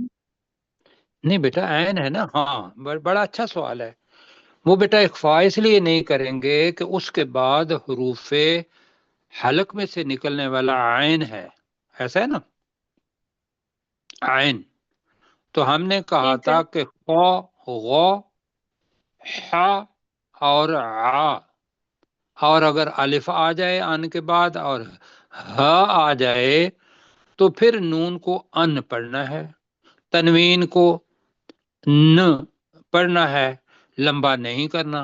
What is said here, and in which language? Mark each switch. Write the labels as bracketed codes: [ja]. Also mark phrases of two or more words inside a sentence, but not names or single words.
[ur] نہیں بیٹا عین ہے نا، ہاں بڑا اچھا سوال ہے۔ وہ بیٹا اخفا اس لیے نہیں کریں گے کہ اس کے بعد حروف حلق میں سے نکلنے والا عین ہے، ایسا ہے نا، عین۔ تو ہم نے کہا جی تھا سر کہ خو، غو، ح اور ع، اور اگر الف آ جائے ان کے بعد اور ہ آ جائے تو پھر نون کو ان پڑھنا ہے، تنوین کو ن پڑھنا ہے، لمبا نہیں کرنا۔